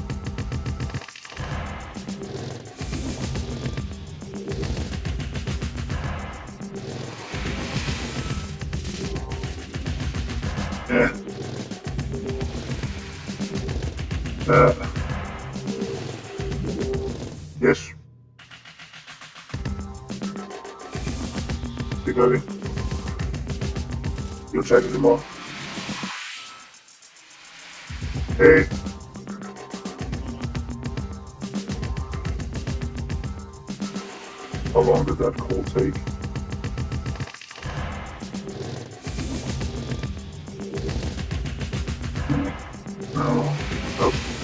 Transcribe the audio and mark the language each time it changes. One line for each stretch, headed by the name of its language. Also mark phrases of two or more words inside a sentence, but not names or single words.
Danish: Ja. Ja. Yes. Det gør vi. Jo, tak i mor. Hey.
English: How long did that call take? No. Oh.